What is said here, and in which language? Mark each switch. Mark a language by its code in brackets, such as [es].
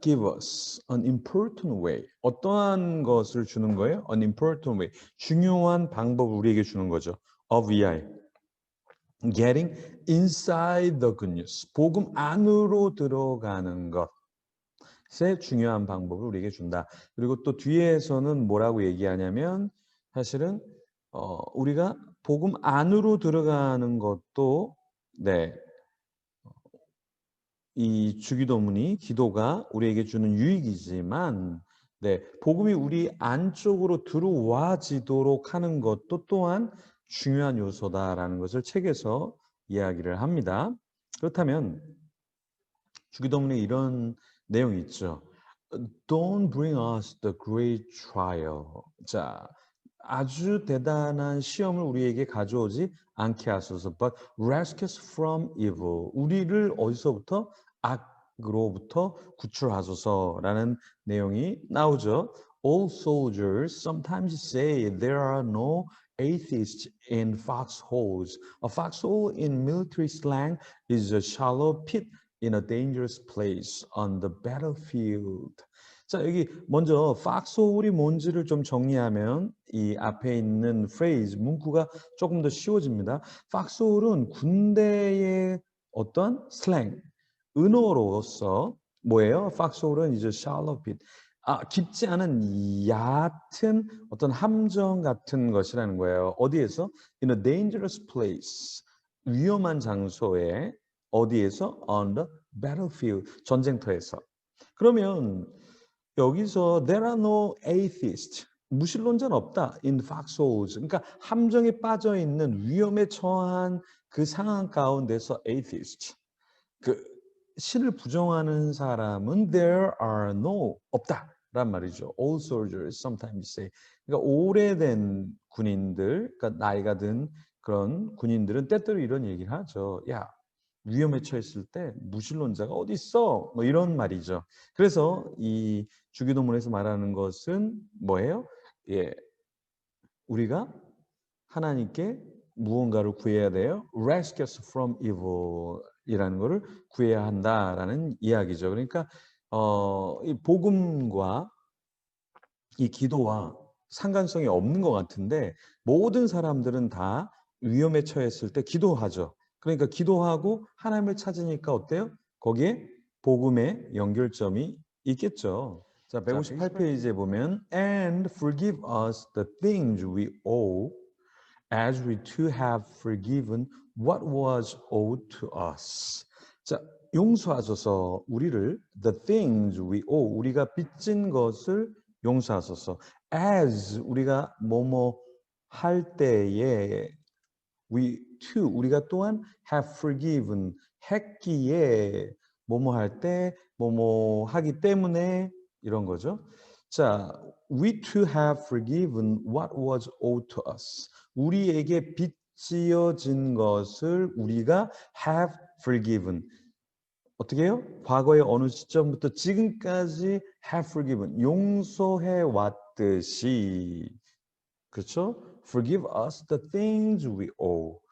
[en] Give us an important way. [ko] 어떠한 것을 주는 거예요? [en] An important way. [ko] 중요한 방법을 우리에게 주는 거죠. of 위하여. [en] Getting inside the good news. [ko] 복음 안으로 들어가는 것의 중요한 방법을 우리에게 준다. 그리고 또 뒤에서는 뭐라고 얘기하냐면 사실은 우리가 복음 안으로 들어가는 것도 네. 이 주기도문이 기도가 우리에게 주는 유익이지만 네, 복음이 우리 안쪽으로 들어와지도록 하는 것도 또한 중요한 요소다라는 것을 책에서 이야기를 합니다. 그렇다면 주기도문에 이런 내용이 있죠. [en] Don't bring us the great trial. [ko] 자, 아주 대단한 시험을 우리에게 가져오지 않게 하소서. [en] But rescue us from evil. [ko] 우리를 어디서부터? 악으로부터 구출하소서라는 내용이 나오죠. [en] All soldiers sometimes say there are no atheists in foxholes. A foxhole in military slang is a shallow pit in a dangerous place on the battlefield. [ko] 자, 여기 먼저 foxhole이 뭔지를 좀 정리하면 이 앞에 있는 phrase, 문구가 조금 더 쉬워집니다. foxhole은 군대의 어떤 슬랭, 은어로서 뭐예요? foxhole은 이제 [en] shallow pit. [ko] 깊지 않은 얕은 어떤 함정 같은 것이라는 거예요. 어디에서? [en] In a dangerous place. [ko] 위험한 장소에 어디에서? [en] On the battlefield. [ko] 전쟁터에서. 그러면 여기서 [en] there are no atheists. [ko] 무신론자는 없다. [en] In foxholes. [ko] 그러니까 함정에 빠져 있는 위험에 처한 그 상황 가운데서 atheist. 그 신을 부정하는 사람은 [en] there are no [ko] 없다란 말이죠. [en] All soldiers sometimes say. [ko] 그러니까 오래된 군인들, 그러니까 나이가 든 그런 군인들은 때때로 이런 얘기를 하죠. 야, 위험에 처했을 때 무신론자가 어디 있어? 뭐 이런 말이죠. 그래서 이 주기도문에서 말하는 것은 뭐예요? 예, 우리가 하나님께 무언가를 구해야 돼요. [en] Rescue us from evil [ko] 이라는 것을 구해야 한다라는 이야기죠. 그러니까 이 복음과 이 기도와 상관성이 없는 것 같은데 모든 사람들은 다 위험에 처했을 때 기도하죠. 그러니까 기도하고 하나님을 찾으니까 어때요? 거기에 복음의 연결점이 있겠죠. 자, 158페이지에 보면 [en] And forgive us the things we owe as we too have forgiven what was owed to us. [ko] 자, 용서하소서 우리를 [en] the things we owe [ko] 우리가 빚진 것을 용서하소서. as 우리가 뭐뭐 할 때에 [en] we too [ko] 우리가 또한 [en] have forgiven [ko] 했기에 뭐뭐 할 때 뭐뭐 하기 때문에 이런 거죠. [en] 자, we too have forgiven what was owed to us. [ko] 우리에게 빚지어진 것을 우리가 [en] have forgiven. [ko] 어떻게 해요? 과거의 어느 시점부터 지금까지 [en] have forgiven, [ko] 용서해 왔듯이, 그렇죠? [en] Forgive us the things we owe.